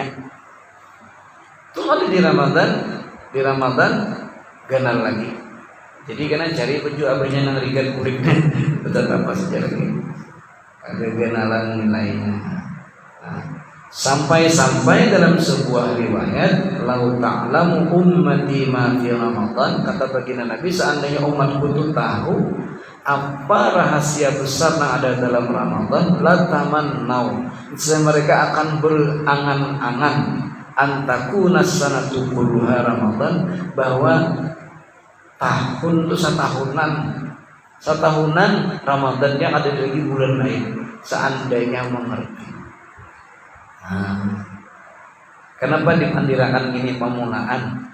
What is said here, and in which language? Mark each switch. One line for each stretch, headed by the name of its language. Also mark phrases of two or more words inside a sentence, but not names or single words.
Banjar: Itu ada di Ramadan ganal lagi. Jadi kena cari baju abehnya yang rigat kulitnya, betul apa sejarah ini? Ada ganalan nilainya. Sampai-sampai dalam sebuah riwayat,
Arabic: "Lau ta'lamu ummati ma fi Ramadan,"
Indonesian: kata baginda Nabi, seandainya umatku itu tahu apa rahasia besar yang ada dalam Ramadan,
Arabic: la tamannau,
Indonesian: mereka akan berangan-angan
Arabic: antakuna sanatu kulluha Ramadan,
Banjar: bahwa tahun itu setahunan Ramadannya ada lagi bulan lain, seandainya mengerti. Kenapa dipandirakan ini pemulaan?